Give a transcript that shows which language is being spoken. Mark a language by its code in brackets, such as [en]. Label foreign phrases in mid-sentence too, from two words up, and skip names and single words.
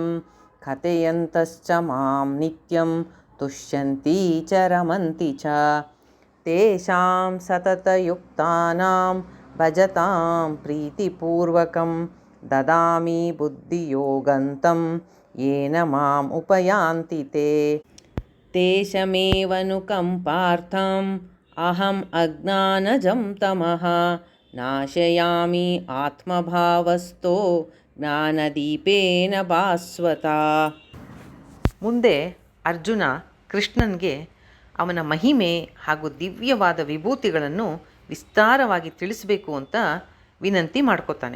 [sa] ಕಥೆಯಂತಶ್ಚ ಮಾಂ ನಿತ್ಯಂ ತುಷ್ಯಂತಿ ಚ ರಮಂತಿ ಚ ತೇಷಾಂ ಸತತಯುಕ್ತಾನಾಂ ಭಜತಾಂ ಪ್ರೀತಿಪೂರ್ವಕಂ ದದಾಮಿ ಬುದ್ಧಿಯೋಗಂತಂ ಯೇನ ಮಾಂ ಉಪಯಾಂತಿ ತೇ ತೇಷಮೇವನುಕಂಪಾರ್ಥಂ ಅಹಂ ಅಜ್ಞಾನಜಂ ತಮಃ ನಾಶಯಾಮಿ ಆತ್ಮಭಾವಸ್ಥೋ ಜ್ಞಾನದೀಪೇನ ಭಾಸ್ವತಾ. [kn] ಮುಂದೆ ಅರ್ಜುನ ಕೃಷ್ಣನಿಗೆ ಅವನ ಮಹಿಮೆ ಹಾಗೂ ದಿವ್ಯವಾದ ವಿಭೂತಿಗಳನ್ನು ವಿಸ್ತಾರವಾಗಿ ತಿಳಿಸಬೇಕು ಅಂತ ವಿನಂತಿ ಮಾಡ್ಕೋತಾನೆ.